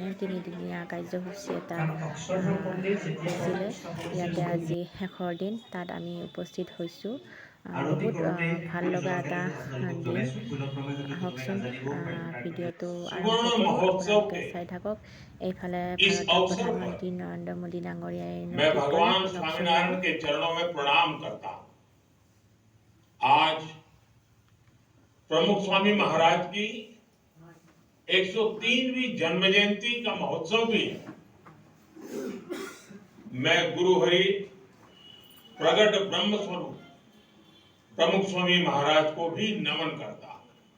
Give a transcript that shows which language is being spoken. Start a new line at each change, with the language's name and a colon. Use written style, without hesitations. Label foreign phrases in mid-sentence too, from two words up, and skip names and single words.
Assamese: তিনিদিনীয়া কাৰ্যসূচী এটা হৈছিলে ইয়াতে। আজি শেষৰ দিন, তাত আমি উপস্থিত হৈছোঁ। বহুত ভাল লগা এটা দিন। আহকচোন ভিডিঅ'টো আৰম্ভ কৰোঁ, আপোনালোকে চাই থাকক। এইফালে ভাৰতৰ প্ৰধানমন্ত্ৰী নৰেন্দ্ৰ মোদী ডাঙৰীয়াই
Hindi: मैं भगवान स्वामीनारायण के चरणों में प्रणाम करता हूं। आज प्रमुख स्वामी महाराज की 103वीं जन्म जयंती का महोत्सव भी है। मैं गुरु हरि प्रगट ब्रह्म स्वरूप प्रमुख स्वामी महाराज को भी नमन करता हूं।